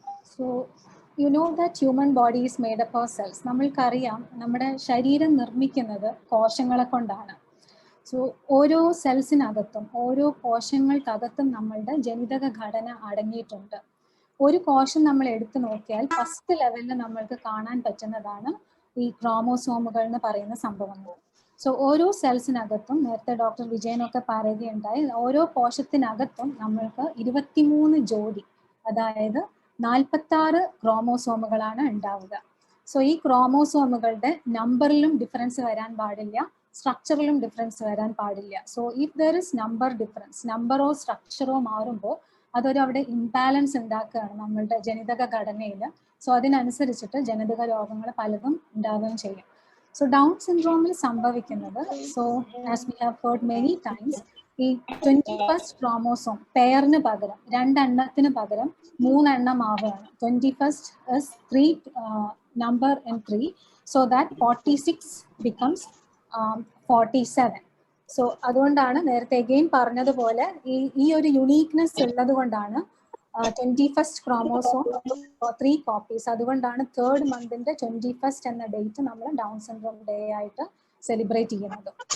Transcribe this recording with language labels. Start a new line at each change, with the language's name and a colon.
English: So you know that human body is made up of cells.
Malayalam: നമ്മൾക്കറിയാം നമ്മുടെ ശരീരം നിർമ്മിക്കുന്നത് കോശങ്ങളെ കൊണ്ടാണ്. സോ ഓരോ സെൽസിനകത്തും ഓരോ കോശങ്ങൾക്കകത്തും നമ്മളുടെ ജനിതക ഘടന അടങ്ങിയിട്ടുണ്ട്. ഒരു കോശം നമ്മൾ എടുത്തു നോക്കിയാൽ ഫസ്റ്റ് ലെവലിൽ നമ്മൾക്ക് കാണാൻ പറ്റുന്നതാണ് ഈ ക്രോമോസോമുകൾ എന്ന് പറയുന്ന സംഭവങ്ങൾ. സോ ഓരോ സെൽസിനകത്തും നേരത്തെ ഡോക്ടർ വിജയനൊക്കെ പറയുകയുണ്ടായി, ഓരോ കോശത്തിനകത്തും നമ്മൾക്ക് 23 ജോഡി, അതായത് 46 ക്രോമോസോമുകളാണ് ഉണ്ടാവുക. സോ ഈ ക്രോമോസോമുകളുടെ നമ്പറിലും ഡിഫറൻസ് വരാൻ പാടില്ല, സ്ട്രക്ചറിലും ഡിഫറൻസ് വരാൻ പാടില്ല. So
English: if there is number difference,
Malayalam: നമ്പറോ സ്ട്രക്ചറോ മാറുമ്പോൾ അതൊരു അവിടെ ഇംബാലൻസ് ഉണ്ടാക്കുകയാണ് നമ്മളുടെ ജനിതക ഘടനയിൽ. സോ അതിനനുസരിച്ചിട്ട് ജനിതക രോഗങ്ങൾ പലതും ഉണ്ടാവുകയും ചെയ്യും. സോ ഡൗൺ സിൻഡ്രോമിൽ സംഭവിക്കുന്നത്, so
English: as we have heard many times,
Malayalam: ഈ 21st ക്രോമോസോം പെയറിന് പകരം 2 എണ്ണത്തിന് പകരം 3 എണ്ണം ആവുകയാണ്.
English: 21st is 3 number and 3, so that 46 becomes 47.
Malayalam: So അതുകൊണ്ടാണ് നേരത്തെ അഗെയിൻ പറഞ്ഞതുപോലെ ഈ ഒരു യുണീക്നെസ് ഉള്ളത് കൊണ്ടാണ് 21st ക്രോമോസോം 3 കോപ്പീസ്. അതുകൊണ്ടാണ് 3rd മന്തിന്റെ 21st എന്ന ഡേറ്റ് നമ്മൾ ഡൗൺ സിൻഡ്രോം ഡേ ആയിട്ട് സെലിബ്രേറ്റ് ചെയ്യുന്നത്.